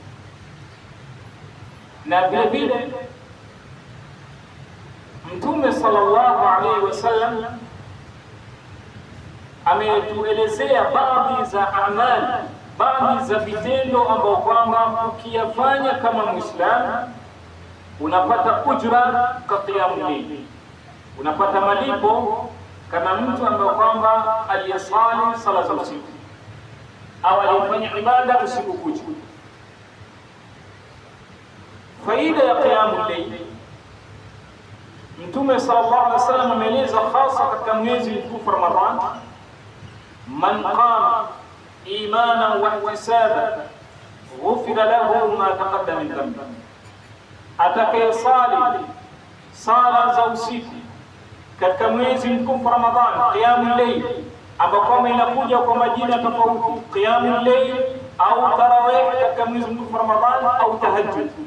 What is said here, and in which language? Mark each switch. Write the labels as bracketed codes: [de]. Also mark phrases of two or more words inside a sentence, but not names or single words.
[sw] Na vile vile Mtume [ar] صلى الله عليه وسلم [sw] ametuelezea baadhi za amali, baadhi za vitendo ambao kwamba ukiyafanya kama Muislamu unapata ujra ka [ar] قيام الليل, [sw] unapata malipo kama mtu ambaye kwamba aliyesali sala za usiku au alifanya ibada usiku kucha. Faida ya [ar] قيام الليل, [sw] Mtume [ar] صلى الله عليه وسلم [sw] ameeleza hasa katika mwezi mtukufu Ramadhan, [ar] من قام إيمانا واحتسابا غفر له ما تقدم من ذنبه, [sw] atakayesali sala za usiku katika mwezi mtukufu Ramadhan, [ar] قيام الليل, [sw] ambapo inakuja kwa majina tofauti, [ar] قيام الليل [sw] au tarawih katika mwezi mtukufu Ramadhan au tahajjud,